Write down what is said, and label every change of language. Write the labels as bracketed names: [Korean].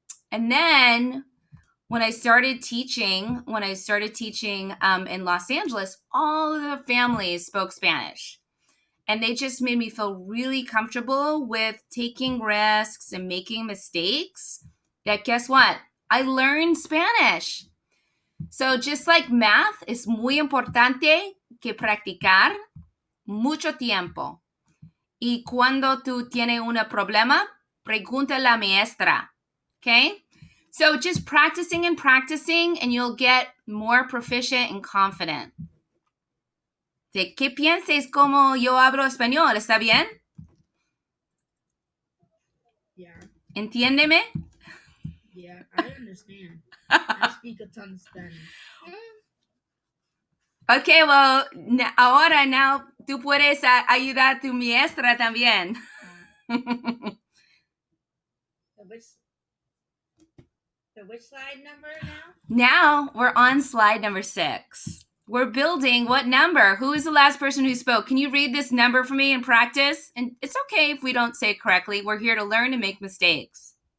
[English] And then when I started teaching in Los Angeles, all of the families spoke Spanish. And they just made me feel really comfortable with taking risks and making mistakes. That guess what? I learned Spanish. So just like math, [Spanish] es muy importante que practicar mucho tiempo. Y cuando tú tienes un problema, pregunta a la maestra. [English] Okay? So just practicing and you'll get more proficient and confident. [Spanish] ¿De qué pienses como yo hablo español? ¿Está bien? [English] Yeah. [Spanish] ¿Entiéndeme? [English] Yeah, I understand. I speak a ton of Spanish. Okay, well, [Spanish] ahora now tú puedes ayudar a tu maestra también. [English] So which slide number now? Now we're on slide number 6. We're building what number? Who is the last person who spoke? Can you read this number for me and practice? And it's okay if we don't say it correctly. We're here to learn and make mistakes.